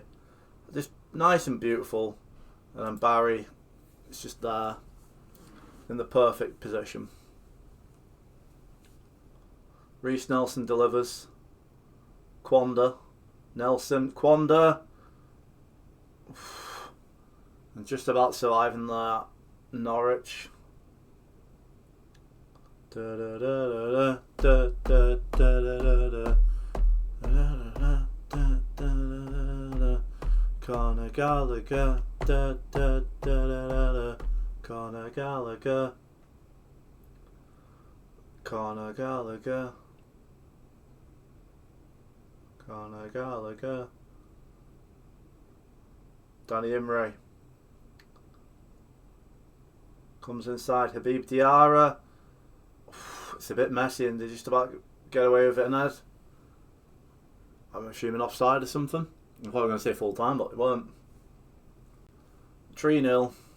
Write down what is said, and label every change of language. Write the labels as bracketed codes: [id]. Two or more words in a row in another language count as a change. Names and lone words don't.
[en] Just nice and beautiful. And then Barry is just there in the perfect position. Reece Nelson delivers. Quanda Nelson, Quanda. And just about surviving that. Norwich. Conor Gallagher. Conor Gallagher. Conor Gallagher. Conor Gallagher. Danny Imre. Comes inside. Habib Diarra. It's a bit messy and they just about get away with it and Ed. I'm assuming offside or something. I'm probably going to say full time, but it weren't. 3-0.